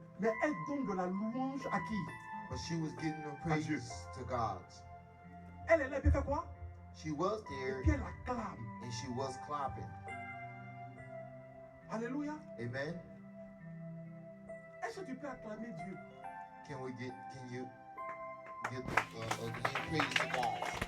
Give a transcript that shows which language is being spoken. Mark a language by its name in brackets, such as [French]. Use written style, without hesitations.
[French] Mais elle donne de la louange à qui? [English] but she was giving her praise to God. [French] Elle est là, elle fait quoi? [English] She was [French] Et [English] there [French] puis elle acclame. and she was clapping. Alléluia. [English] Amen. [French] Est-ce que tu peux acclamer Dieu? [English] Can you give praise to God?